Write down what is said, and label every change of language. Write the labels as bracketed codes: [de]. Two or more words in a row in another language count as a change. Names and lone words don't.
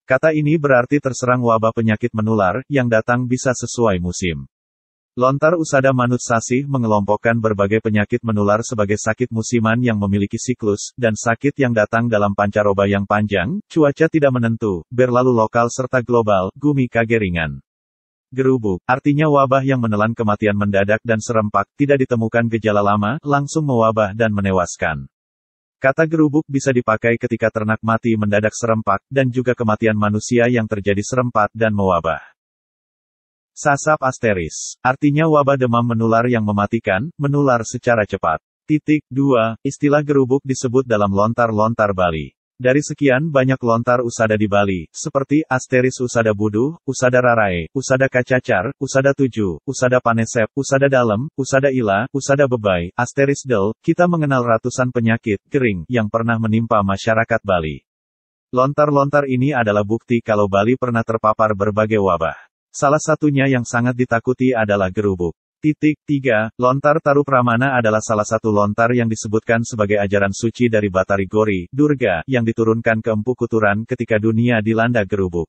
[id] Kata ini berarti terserang wabah penyakit menular, yang datang bisa sesuai musim. Lontar usada Manut Sasih mengelompokkan berbagai penyakit menular sebagai sakit musiman yang memiliki siklus, dan sakit yang datang dalam pancaroba yang panjang, cuaca tidak menentu, berlalu lokal serta global, [ban] gumi kageringan. [id] Gerubuk, artinya wabah yang menelan kematian mendadak dan serempak, tidak ditemukan gejala lama, langsung mewabah dan menewaskan. Kata gerubuk bisa dipakai ketika ternak mati mendadak serempak, dan juga kematian manusia yang terjadi serempak dan mewabah. Sasap asteris, artinya wabah demam menular yang mematikan, menular secara cepat. 2. Istilah gerubuk disebut dalam lontar-lontar Bali. Dari sekian banyak lontar usada di Bali, seperti asteris usada budu, usada rarae, usada kacacar, usada tujuh, usada panesep, usada dalem, usada ila, usada bebai, asteris del, kita mengenal ratusan penyakit, kering, yang pernah menimpa masyarakat Bali. Lontar-lontar ini adalah bukti kalau Bali pernah terpapar berbagai wabah. Salah satunya yang sangat ditakuti adalah gerubuk. 3. Lontar Taru Pramana adalah salah satu lontar yang disebutkan sebagai ajaran suci dari Batari Gori, Durga, yang diturunkan ke Empu Kuturan ketika dunia dilanda gerubuk.